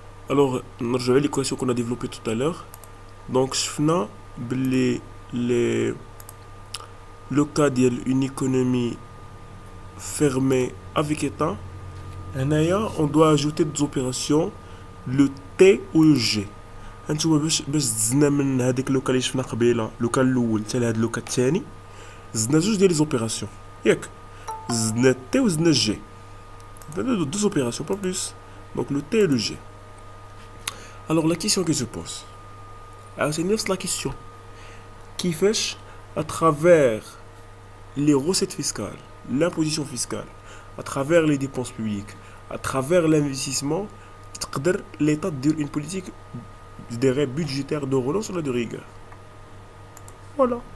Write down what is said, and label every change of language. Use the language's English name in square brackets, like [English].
[French] Alors, je vais l'équation qu'on a développée tout à l'heure. Donc, je fais le cas d'une économie fermée avec État. On doit ajouter des opérations, le T ou le G. [Arabic] انتوما باش زدنا من هذيك لوكا اللي شفنا قبيله لوكا الاول حتى لهاد لوكا الثاني زدنا جوج ديال لي زوبيراسيون ياك زدنا تي وزدنا جي [French] deux opérations pas plus donc le T et le G. Alors la question que je pose c'est la question كيفاش à travers les recettes fiscales, l'imposition fiscale, à travers les dépenses publiques, à travers l'investissement, l'État dire une politique budgétaire de relance ou de rigueur. Voilà.